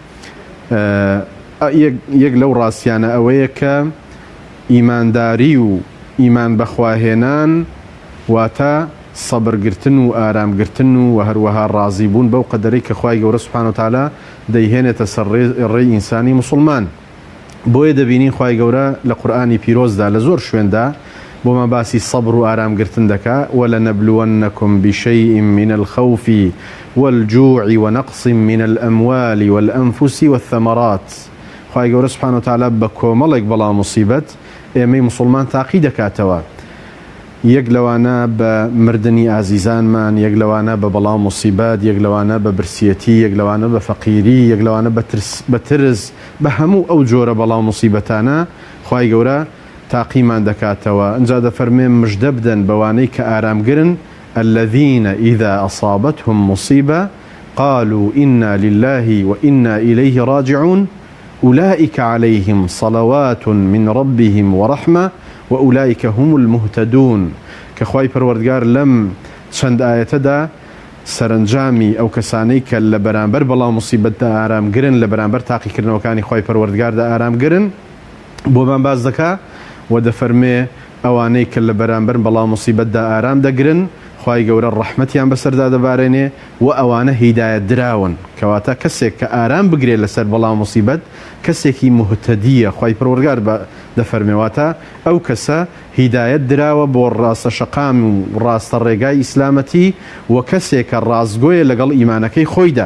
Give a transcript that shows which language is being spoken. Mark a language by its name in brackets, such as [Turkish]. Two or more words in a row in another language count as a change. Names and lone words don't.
[Central Kurdish] یەک لەو ڕاستیانە ئەوەیە کە ئیمانداری و ئیمان بەخواهێنان واتە سەبرگرتن و ئارامگرتن و هەروەها ڕازی بوون بەو قەدەرەی کە خوای گەورە [Arabic] سوبحانە وتعالە [Central Kurdish] دەیهێنێتە سەر ڕێی ئینسانی مسلمان. بۆیە دەبینین خوای گەورە لە قورئانی پیرۆزدا لە زۆر شوێندا بۆمە باسی سەبر و ئارامگرتن دەکا. [Arabic] وَلَنَبْلُوَنَّكُمْ بِشَيْءٍ مِّنَ الْخَوْفِ وَالْجُوعِ وَنَقْصٍ مِّنَ الْأَمْوَالِ وَالْأَنفُسِ وَالثَّمَرَاتِ. [Central Kurdish] خوای گەورە [Arabic] سوبحانە وتعالە [Central Kurdish] بە کۆمەڵێک بەڵاو موسیبەت ئێمەی مسلمان تاقی دەکاتەوە. یەک لەوانە بە مردنی ئازیزانمان، یەک لەوانە بە بەڵاو موسیبەت، یەک لەوانە بە برسیەتی، یەک لەوانە بە فەقیری، یەک لەوانە بە ترس، بە هەموو ئەو جۆرە بەڵاو موسیبەتانە خوای گەورە تاقیمان دەکاتەوە. ئەجا دەفەرمێ مژدە بدەن بەوانەی کە ئارامگرن [Arabic] الذين إذا أصابتهم مصيبة قالوا إنا لله وإنا إليه راجعون أولئك عليهم صلوات من ربهم ورحمة وأولئك هم المهتدون. [Central Kurdish] كخواي پروردگار لم چەند ئاەتەدا سەرنجامی ئەو کەسانەی کە لە بەرامبەر بەڵام مصیبەتدا ئارامگرن لە بەرامبەر تاقیکردنەوەکانی خۆی پەروەردگاردا ئارامگرن بۆمان باز دەکا و دەفەرمێ ئەوانەی کە لە بەرامبەر بەڵام مصیبەتدا ئارام دەگرن خی گەورە ڕەحمەتیان بەسەردا دەبارێنێ و ئەوانە هیدایەت دراون کەواتە کەسێک کە ئارام بگرێت لەسەر بەڵام مصیبەت کەسێکی مهتەدیە خی پەروەردگار دەفەرمێواتە ئەو کەسە هیدایەت دراوە بۆ ڕاستە شەقام و ڕاستە ڕێگای ئیسلامەتی و کەسێکە ڕازگۆیە لەگەڵ ئیمانەکەی خۆیدا.